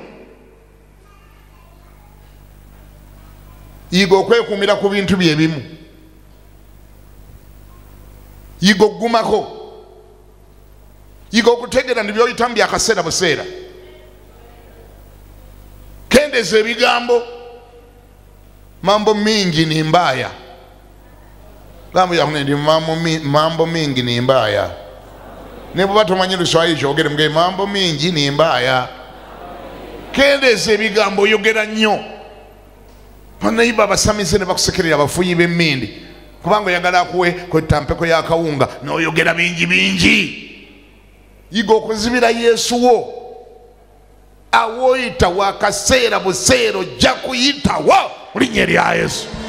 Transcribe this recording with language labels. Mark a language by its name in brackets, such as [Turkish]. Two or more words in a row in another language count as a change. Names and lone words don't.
[Ganda] Yiga okwekuumira ku bintu bye bimu, yiga okugumako, yiga okutegeera nti byoyitamu byakaseera buseera. Kendeza ebigambo, [Swahili] mambo mingi ni mbaya. Gambo yakunendi mambo mingi ni mbaya. [Ganda] Ne bw'oba tomanyi Luswayiri kyogere muge [Swahili] mambo mingi ni mbaya. [Ganda] Kendeza ebigambo, oyogera nnyo. Bannayimba abasamize ne bakusekerera abafuyi b'emmindi kubanga oyagala akuwe kwetampeko y'akawunga n'oyogera bingi. Yiga okuzibira Yesu wo awoyita wakaseera buseera ojja kuyitawo mu linnya lya Yesu.